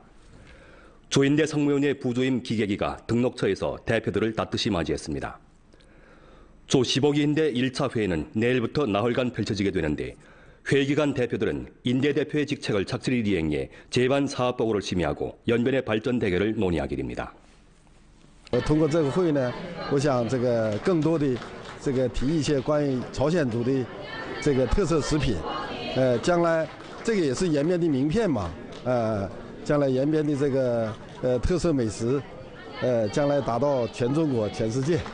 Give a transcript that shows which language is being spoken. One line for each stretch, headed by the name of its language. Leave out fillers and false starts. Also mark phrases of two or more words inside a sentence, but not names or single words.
Korean: 조인대 성무위원회 부주임 기계기가 등록처에서 대표들을 따뜻이 맞이했습니다. 조 15기인대 1차 회의는 내일부터 나흘간 펼쳐지게 되는데 회기간 대표들은 인대 대표의 직책을 착실히 이행해 제반 사업 보고를 심의하고 연변의 발전 대결을 논의하기입니다.
Chinese: 通过这个会呢，我想这个更多的提一些关于朝鲜族的这个特色食品，将来这个也是延边的名片嘛，将来延边的这个特色美食，将来达到全中国、全世界。